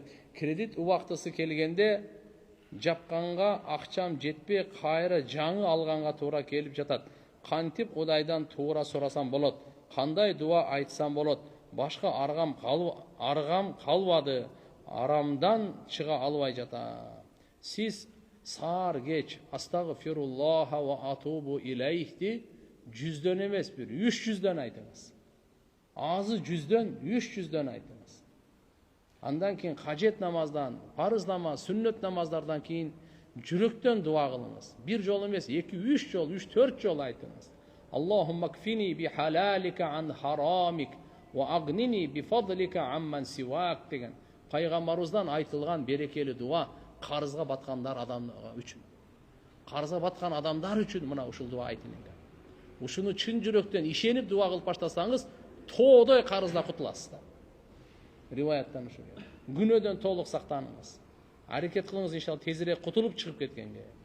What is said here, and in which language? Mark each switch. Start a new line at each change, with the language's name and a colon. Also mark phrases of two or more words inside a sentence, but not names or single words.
Kyrgyz: Кредит убактысы келгенде жапканга акчам жетпей, кайра жаңы алганга туура келип жатат. Кантип Кудайдан туура сурасам болот? Кандай дуа айтсам болот? Башка аргам калбады. Арамдан чыга албай жатам. Сиз саар кеч
Arabic: أستغفر الله وأتوب إليه
Kyrgyz: 100дөн эмес, 300дөн айтыңыз. Азы 100дөн, 300дөн айтыңыз. Андан кийин кажет намаздан, парыз намаз, сүннөт намаздардан кийин жүрөктөн дуа кылыңыз. Бир жол эмес, 2-3 жол, 3-4 жол айтыңыз.
Arabic: اللهم اكفني بحلالك عن حرامك وأغنني بفضلك عمن سواك
Kyrgyz: деген пайгамбарыбыздан айтылган берекелі дуа карызга баткандар адамдар үчүн. Карызга баткан адамдар үчүн мына ушул дуа айтылган. Ушуну чын жүрөктөн ишенип дуа кылып баштасаңыз, тоодой карыздан кутуласыздар. Риваяттан ушу. Күнөөдөн толук сактаныңыз. Аракет кылыңыз иншалла тезирээк кутулуп чыгып кеткенге.